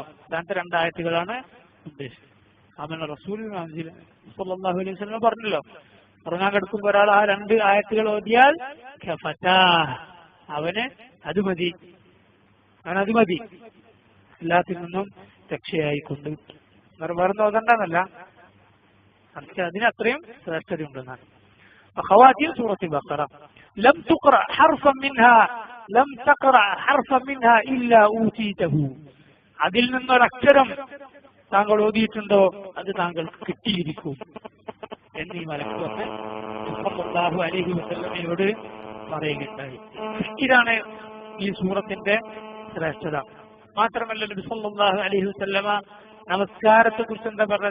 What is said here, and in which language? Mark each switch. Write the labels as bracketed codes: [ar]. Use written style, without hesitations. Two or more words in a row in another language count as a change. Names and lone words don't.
[ml] രണ്ടാമത്തെ രണ്ടായത്തുകളാണ് ഉദ്ദേശിച്ചത്. അവൻ റസൂൽ [ar] صلى الله عليه وسلم [ml] പറഞ്ഞല്ലോ, ഉറങ്ങാൻ കിടക്കുമ്പോൾ ഒരാൾ ആ രണ്ട് ആയത്തുകൾ ഓതിയാൽ അവന് അത് മതി, അവനത് മതി, എല്ലാത്തിൽ നിന്നും രക്ഷയായിക്കൊണ്ട്. വേറെ ഓതണ്ടെന്നല്ല, അതിനത്രയും ശ്രേഷ്ഠതയുണ്ടെന്നാണ്. [ar] خواتيم سورة البقرة لم تقرأ حرفا منها إلا أوتيته. [ml] അതിൽ നിന്നൊരക്ഷരം താങ്കൾ ഓതിയിട്ടുണ്ടോ അത് താങ്കൾക്ക് കിട്ടിയിരിക്കും എന്നീ മലക്ക് വന്ന് [ar] صلى الله عليه [ml] വസല്ലമയോട് പറയുകയുണ്ടായി. ഇതാണ് ഈ സൂറത്തിന്റെ ശ്രേഷ്ഠത. മാത്രമല്ല നബി [ar] صلى الله عليه وسلم [ml] നമസ്കാരത്തെ കുറിച്ച് എന്താ പറഞ്ഞത്?